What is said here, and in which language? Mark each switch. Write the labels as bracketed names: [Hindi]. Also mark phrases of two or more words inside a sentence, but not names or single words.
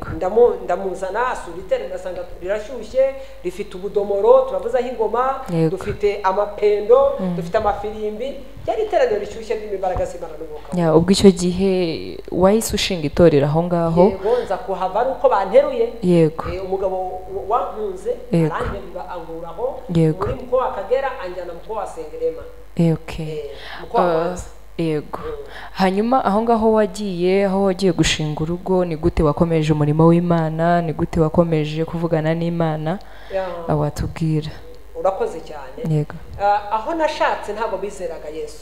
[Kinyarwanda] ndamuzana asura iterero, ndasanga rirashyushye, rifite ubudomoro turavuzaho ingoma, dufite amapendo, dufite amafirimbi. Ryari iteraniro rishyushye ry'imbaraga z'Imana n'umwuka. ubwo icyo gihe wahise ushinga itorero aho ngaho? Yego, nza kuhava ari uko banteruye. yego Umugabo wankunze aranterura anguraho muri [Swahili] mkoa wa Kagera [Kinyarwanda] anjyana [Swahili] mkoa wa Sengerema. [Kinyarwanda] yego hanyuma aho ngaho wagiye gushinga urugo, ni gute wakomeje umurimo w'Imana? ni gute wakomeje kuvugana n'Imana? watubwira. Urakoze cyane. yego aho nashatse ntabwo bizeraga Yesu.